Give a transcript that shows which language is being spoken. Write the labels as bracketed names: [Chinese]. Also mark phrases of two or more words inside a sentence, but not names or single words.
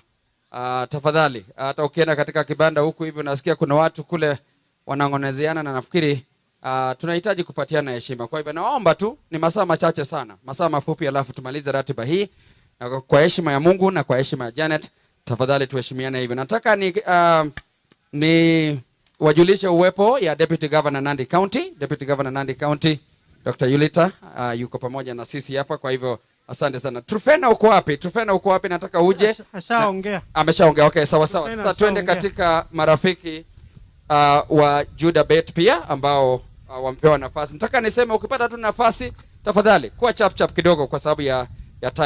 [Swahili] Tafadhali hata ukienda katika kibanda huku hivi unasikia kuna watu kule wanangonezeana na nafikiri tunahitaji kupatiana heshima. Kwa hivyo naomba tu ni masaa machache sana, masaa mafupi alafu tumalize ratiba hii. Na kwa heshima ya Mungu na kwa heshima ya Janet Tafadhali tuheshimiane hivyo. Nataka ni wajulishe uwepo ya [English] Deputy Governor [Swahili] Nandi County. [English] Deputy Governor Nandi County, Dr. [Swahili] Yulita, yuko pamoja na sisi hapa, kwa hivyo asante sana. Trufena uko wapi? Trufena uko wapi? Nataka uje. Ashaongea. Ameshaongea. Okay, sawa sawa. Sasa twende katika marafiki wa Juda Bett pia ambao wampewa nafasi. Nataka niseme ukipata tu nafasi tafadhali kwa chap kidogo kwa sababu ya time.